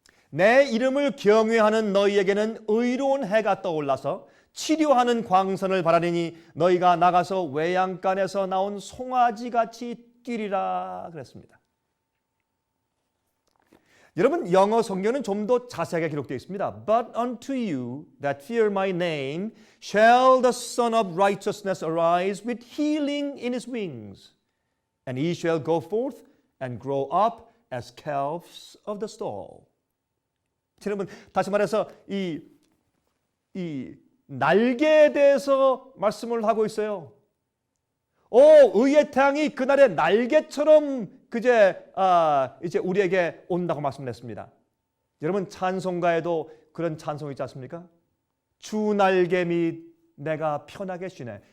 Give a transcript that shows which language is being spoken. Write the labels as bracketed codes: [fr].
[ko] 내 이름을 경외하는 너희에게는 의로운 해가 떠올라서 치료하는 광선을 바라리니 너희가 나가서 외양간에서 나온 송아지같이 뛰리라 그랬습니다. 여러분 영어 성경은 좀 더 자세하게 기록되어 있습니다. [en] But unto you that fear my name shall the Son of Righteousness arise with healing in his wings. And he shall go forth and grow up as calves of the stall. [ko] 여러분 다시 말해서 이 날개에 대해서 말씀을 하고 있어요. 의의 태양이 그날의 날개처럼 이제 우리에게 온다고 말씀했습니다. 여러분 찬송가에도 그런 찬송이 있지 않습니까? 주 날개 밑 내가 편하게 쉬네.